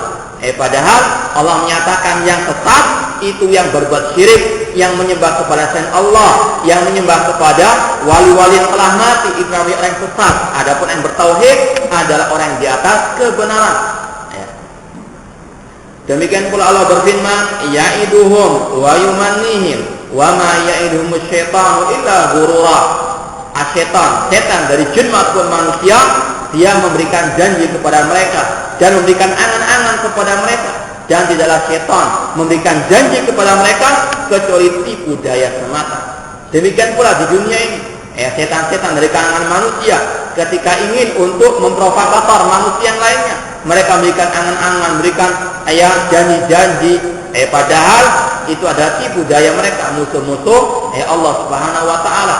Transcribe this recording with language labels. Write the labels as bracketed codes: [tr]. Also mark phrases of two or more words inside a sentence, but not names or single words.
[id] Padahal Allah menyatakan yang sesat itu yang berbuat syirik, yang menyembah kepada selain Allah, yang menyembah kepada wali-wali yang telah mati, itu orang yang sesat. Adapun yang bertauhid adalah orang yang di atas kebenaran. Demikian pula Allah berfirman, [ar] يعدهم ويمنيهم وما يعدهم الشيطان إلا غرورا. [id] Asyaitan, setan dari jin maupun manusia, dia memberikan janji kepada mereka dan memberikan angan-angan kepada mereka, dan tidaklah syaitan memberikan janji kepada mereka kecuali tipu daya semata. Demikian pula di dunia ini, setan-setan dari kalangan manusia ketika ingin untuk memprovokasi manusia yang lainnya, mereka memberikan angan-angan, memberikan janji-janji, padahal itu adalah tipu daya mereka, musuh-musuh Allah [ar] سبحانه وتعالى.